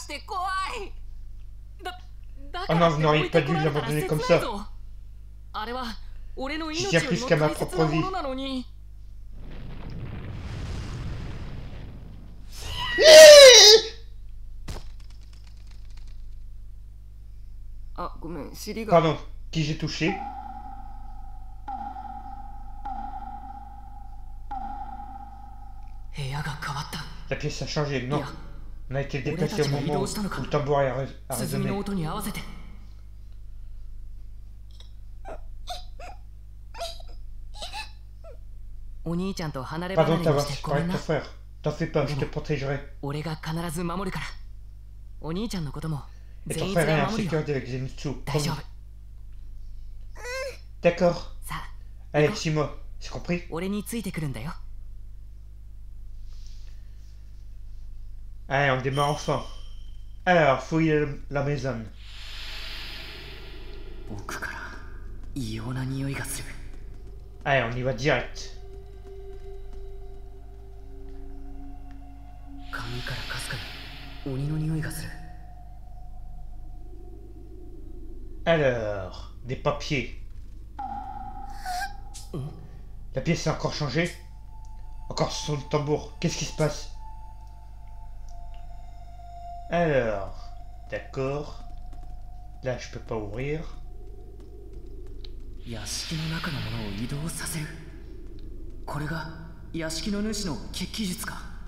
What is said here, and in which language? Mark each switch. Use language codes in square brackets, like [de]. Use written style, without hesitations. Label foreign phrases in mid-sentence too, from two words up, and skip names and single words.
[ja] あ [fr] non, vous n'auriez pas dû l'abandonner comme ça. [ja] あれは俺の命 [fr] Je [ja] よ [fr] tiens [ja] り [fr] plus [ja] も [fr] qu'à ma [ja] 大切 [fr] propre [ja] なも [fr] vie. [ja] のなのに あ、ごめん、尻が [fr] Pardon, qui j'ai touché? La pièce a changé, non. On a été déplacé au moment où le tambour a [ja] 鈴の [fr] résonné. [ja] 音に合わせて お兄ちゃんと離れ離 [fr] Pardon [ja] れ [fr] de [ja] に [fr] t'avoir [ja] してごめ [fr] séparé [ja] ん [fr] de [ja] な [fr] ton frère. T'en fais pas, je te protégerai. [ja] 俺が必ず守るからお兄ちゃんのことも [fr] Et [ja] 全 [fr] ton [ja] 員 [fr] frère est [ja] が [fr] en [ja] 守るよ [fr] sécurité avec Zenitsu. [ja] 大丈 [fr] promis. [ja] 夫 [fr] D'accord. [ja] さあ [fr] Allez, suis-moi. C'est compris? [ja] 俺についてくるんだよ [fr] Allez, on démarre enfin. Alors, fouille la maison. [ja] 奥から異様な匂いがする [fr] Allez, on y va direct. [ja] 髪からかすかに鬼の匂いがする [fr] Alors, des papiers. La pièce a encore changé. Encore sur le tambour. Qu'est-ce qui se passe? Alors, d'accord. Là, je peux pas ouvrir. [ja] 屋敷の中のものを移動させるこれが屋敷の主の血気術か